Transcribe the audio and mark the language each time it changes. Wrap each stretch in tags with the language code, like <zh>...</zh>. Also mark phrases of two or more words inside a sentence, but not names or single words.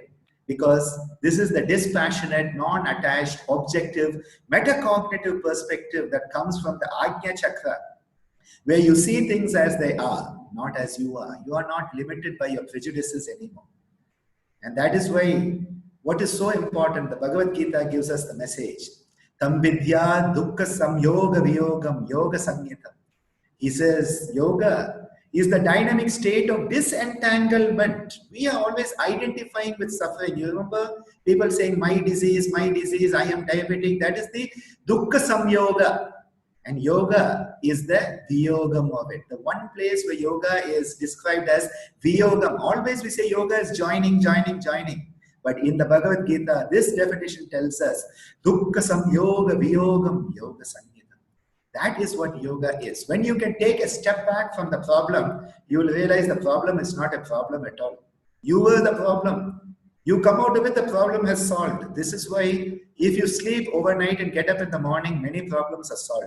<en>Because this is the dispassionate, non-attached, objective, metacognitive perspective that comes from the Ajna Chakra, where you see things as they are, not as you are. You are not limited by your prejudices anymore. And that is why what is so important, the Bhagavad Gita gives us the message.</en> <sa>तं विद्या दुःख संयोग वियोगं योग संयितम्.</sa> <en>He says, yoga is the dynamic state of disentanglement. We are always identifying with suffering. You remember people saying, my disease, I am diabetic. That is the</en> <sa>दुःख संयोग.</sa> <en>And yoga is the viyogam of it. The one place where yoga is described as viyogam. Always we say yoga is joining. But in the Bhagavad Gita, this definition tells us</en> <sa>दुःख संयोग वियोगं योग संगिता.</sa> <en>That is what yoga is. When you can take a step back from the problem, you will realize the problem is not a problem at all. You were the problem. You come out of it, the problem has solved. This is why if you sleep overnight and get up in the morning, many problems are solved.</en>